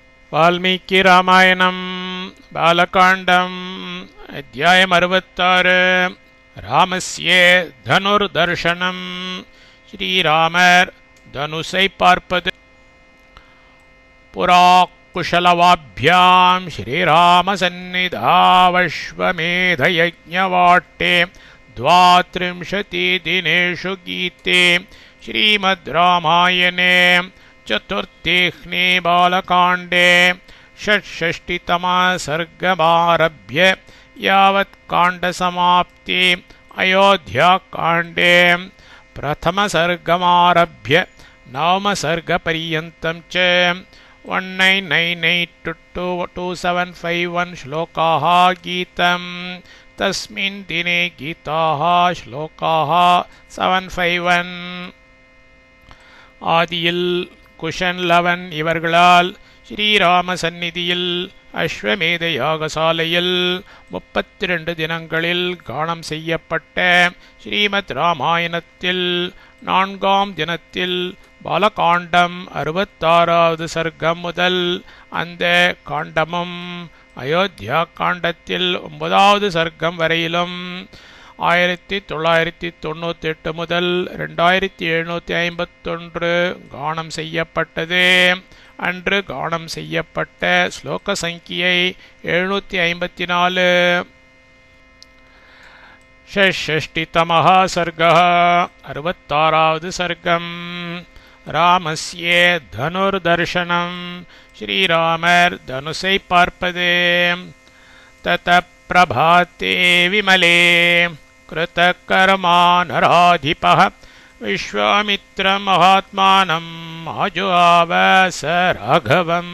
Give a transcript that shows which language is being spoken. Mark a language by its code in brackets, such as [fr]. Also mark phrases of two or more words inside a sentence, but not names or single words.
[ta] வால்மீகி ராமாயணம் பாலகாண்டம் அத்தியாயம் 66 ராமஸ்ய தனுர்தர்ஷனம். ஸ்ரீராமர் தனுசை பார்ப்பது. [sa] पुरा कुशलवाभ्यां श्रीरामसन्निधावश्वमेधयज्ञवाटे द्वात्रिंशति दिनेषु गीते श्रीमद् रामायणे चतुर्थेऽह्ने बालकाण्डे षट्षष्टितमः सर्गमारभ्य यावत् काण्डसमाप्ति अयोध्याकाण्डे प्रथमसर्गमारभ्य नवमसर्गपर्यन्तं च 1998-2751 श्लोकाः गीतम्. तस्मिन् दिने गीताः श्लोकाः 751. [ta] ஆதியில் குஷன் லவன் இவர்களால் ஸ்ரீராம சந்நிதியில் அஸ்வமேத யாகசாலையில் 32 தினங்களில் கானம் செய்யப்பட்ட ஸ்ரீமத் ராமாயணத்தில் 4ஆம் தினத்தில் பாலகாண்டம் 66வது சர்க்கம் முதல் அந்த காண்டமும் அயோத்தியா காண்டத்தில் 9வது சர்க்கம் வரையிலும் 1998 முதல் 2751 கானம் செய்யப்பட்டது. அன்று கானம் செய்யப்பட்ட ஸ்லோக சங்கியை 754. [sa] षष्टितमः सर्गः [ta] 66வது சர்க்கம். ராமஸ்ய தனுர்தர்ஷனம். ஸ்ரீராமர் தனுசை பார்ப்பது. [sa] तत प्रभाते विमले कृतकर्मा नराधिपः विश्वामित्रं महात्मानम् आजुहाव च राघवम्.